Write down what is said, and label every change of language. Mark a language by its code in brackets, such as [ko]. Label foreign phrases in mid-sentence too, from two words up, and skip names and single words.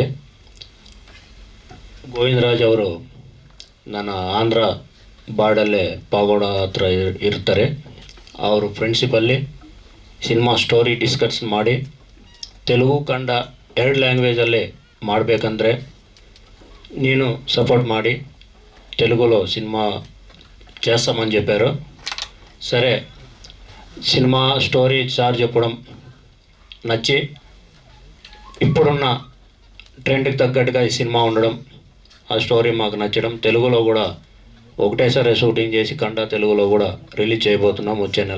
[kn] ಗೋವಿಂದರಾಜ್ ಅವರು ನನ್ನ ಆಂಧ್ರ ಬಾರ್ಡಲ್ಲೇ ಪಾಗೋಡ ಹತ್ರ ಇರ್ತಾರೆ. ಅವರು ಫ್ರೆಂಡ್ಶಿಪ್ಪಲ್ಲಿ [en] cinema story discuss [kn] ಮಾಡಿ ತೆಲುಗು ಕನ್ನಡ 2 ಲ್ಯಾಂಗ್ವೇಜಲ್ಲೇ ಮಾಡಬೇಕಂದ್ರೆ [te] నేను సపోర్ట్ [kn] ಮಾಡಿ [te] తెలుగులో సినిమా చేస్తామని చెప్పారు. సరే, [en] cinema story [te] సార్ చెప్పడం నచ్చి ఇప్పుడున్న ట్రెండ్కి తగ్గట్టుగా ఈ సినిమా ఉండడం, ఆ స్టోరీ మాకు నచ్చడం, తెలుగులో కూడా ఒకటేసారి షూటింగ్ చేసి కన్నడ తెలుగులో కూడా రిలీజ్ చేయబోతున్నాం వచ్చే నెల.